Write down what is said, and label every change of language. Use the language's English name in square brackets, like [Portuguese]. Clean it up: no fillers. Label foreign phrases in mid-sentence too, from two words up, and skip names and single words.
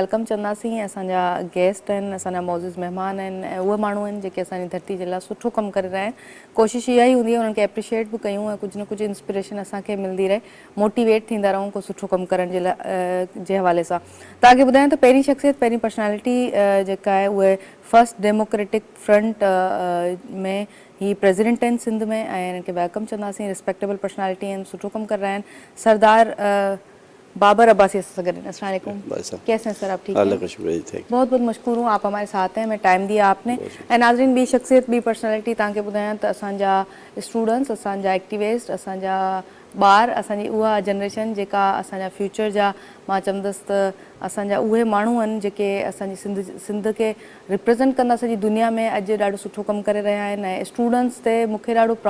[Sindhi] वेलकम चवंदासीं असांजा गेस्ट आहिनि असांजा मौज़ूज़ महिमान आहिनि ऐं उहे माण्हू आहिनि जेके असांजी धरती जे लाइ सुठो कमु करे रहिया आहिनि कोशिशि इहा ई हूंदी आहे उन्हनि खे एप्रिशिएट बि कयूं ऐं कुझु न कुझु इंस्पिरेशन असांखे मिलंदी रहे मोटिवेट थींदा रहूं को सुठो कमु करण जे लाइ जे हवाले सां तव्हांखे ॿुधायां त पहिरीं शख़्सियत पहिरीं पर्सनैलिटी जेका आहे उहे फर्स्ट डेमोक्रेटिक फ्रंट में ही प्रेसिडेंट आहिनि सिंध में ऐं हिननि खे वेलकम चवंदासीं [English] respectable personality [Sindhi] आहिनि सुठो कमु कर रहा आहिनि सरदार [Urdu] بابر عباسی سے گئے السلام علیکم کیسے ہیں سر آپ ٹھیک ہیں بہت بہت مشکور ہوں آپ ہمارے ساتھ ہیں میں ٹائم دیا آپ نے [Sindhi] ऐं नाज़रीन ॿी शख़्सियत ॿी पर्सनैलिटी तव्हांखे ॿुधायां त असांजा स्टूडेंट्स असांजा एक्टिविस्ट असांजा ॿार असांजी उहा जनरेशन जेका असांजा फ्यूचर जा मां चवंदसि त असांजा उहे माण्हू आहिनि जेके असांजी सिंध खे रिप्रेज़ेंट कंदा सॼी दुनिया में अॼु ॾाढो सुठो कमु करे रहिया आहिनि ऐं स्टूडेंट्स ते मूंखे ॾाढो प्राउड